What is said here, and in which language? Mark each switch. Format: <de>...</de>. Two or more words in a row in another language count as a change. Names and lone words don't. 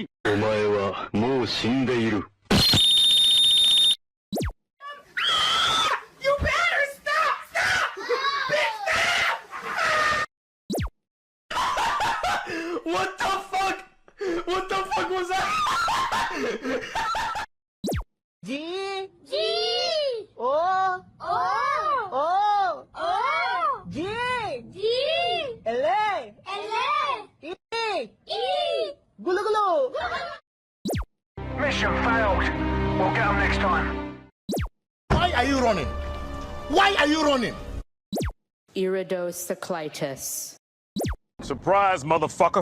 <ja>Omae wa mou shindeiru.</ja> <en>You better stop! Stop! Bitch, stop! What the fuck? What the fuck was that? G G O O O G G L E E Gulu Gulu. Mission failed. We'll get them next time. Why are you running? Why are you running? Iridocyclitis. Surprise, motherfucker!</en>